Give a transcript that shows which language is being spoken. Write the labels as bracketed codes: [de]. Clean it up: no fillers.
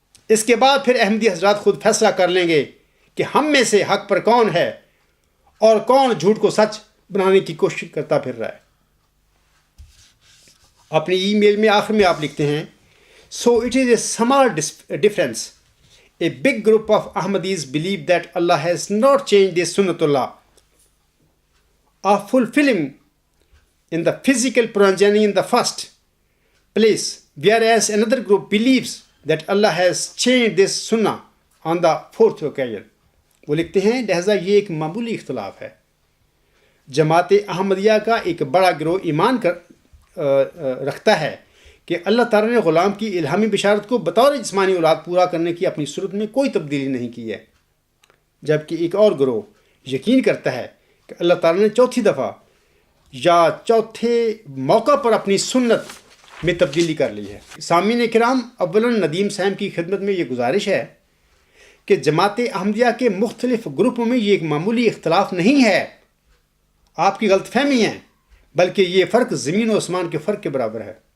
[ur] اس کے بعد پھر احمدی حضرات خود فیصلہ کر لیں گے کہ ہم میں سے حق پر کون ہے اور کون جھوٹ کو سچ بنانے کی کوشش کرتا پھر رہا ہے۔ اپنی ای میل میں آخر میں آپ لکھتے ہیں، [en] So it is a small difference. A big group of Ahmadis believe that Allah has not changed the Sunnatullah of fulfilling in the physical progeny in the first place, whereas another group believes that Allah has changed this Sunnah on the 4th occasion. [ur] وہ لکھتے ہیں، لہذا یہ ایک معمولی اختلاف ہے۔ جماعت احمدیہ کا ایک بڑا گروہ ایمان رکھتا ہے کہ اللہ تعالیٰ نے غلام کی الہامی بشارت کو بطور جسمانی اولاد پورا کرنے کی اپنی صورت میں کوئی تبدیلی نہیں کی ہے، جبکہ ایک اور گروہ یقین کرتا ہے کہ اللہ تعالیٰ نے چوتھی دفعہ یا چوتھے موقع پر اپنی سنت میں تبدیلی کر لی ہے۔ سامعین کرام، اولاً ندیم صاحب کی خدمت میں یہ گزارش ہے کہ جماعت احمدیہ کے مختلف گروپوں میں یہ ایک معمولی اختلاف نہیں ہے، آپ کی غلط فہمی ہے، بلکہ یہ فرق زمین و آسمان کے فرق کے برابر ہے۔